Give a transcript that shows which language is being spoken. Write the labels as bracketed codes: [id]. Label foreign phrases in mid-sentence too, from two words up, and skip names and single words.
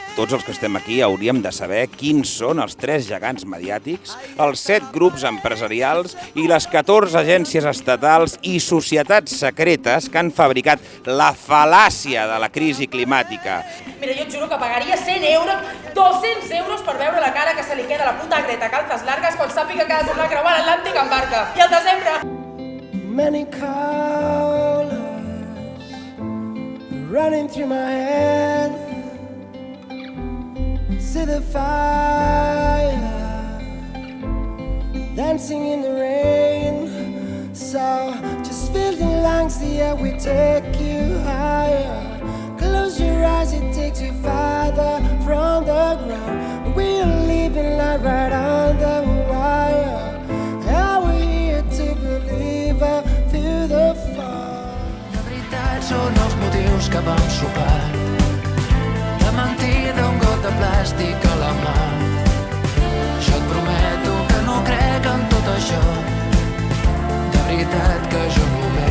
[ca] Tots els que estem aquí hauríem de saber quins són els 3 gegants mediàtics, els 7 grups empresarials i les 14 agències estatals i societats secretes que han fabricat la fal·làcia de la crisi climàtica. Mira, jo et juro que pagaria 100 euros, 200 euros per veure la cara que se li queda a la puta Greta Calzas Largas quan sàpiga que ha de tornar a creuar l'Atlàntic en barca. I al desembre... [en] Many colors running through my head. See the fire dancing in the rain. So just fill the lungs, the air will take you higher. Close your eyes, it takes you farther from the ground. We're living life right on the wire. Are we here to believe through the fall? [ca] La veritat són els motius que vam sopar. La mentida, un got de plàstic a la mà. Jo et prometo que no crec en tot això. De veritat que jo no